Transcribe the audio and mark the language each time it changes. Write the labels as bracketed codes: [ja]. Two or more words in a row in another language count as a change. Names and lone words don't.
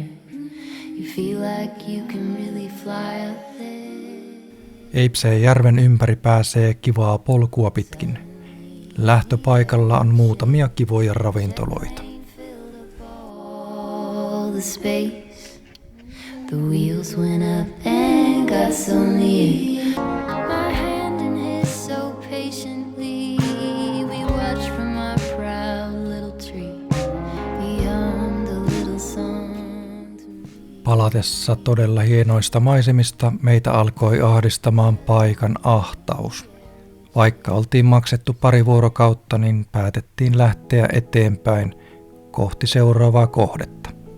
[en] You feel like you can really fly up there. [fi] Eibseen järven ympäri pääsee kivaa polkua pitkin. Lähtöpaikalla on muutamia kivoja ravintoloita. [en] The wheels went up and got so near. My hand in his so patiently. We watched from our proud little tree beyond the little song. [fi] Palatessa todella hienoista maisemista meitä alkoi ahdistamaan paikan ahtaus. Vaikka oltiin maksettu 2 vuorokautta, niin päätettiin lähteä eteenpäin kohti seuraavaa kohdetta.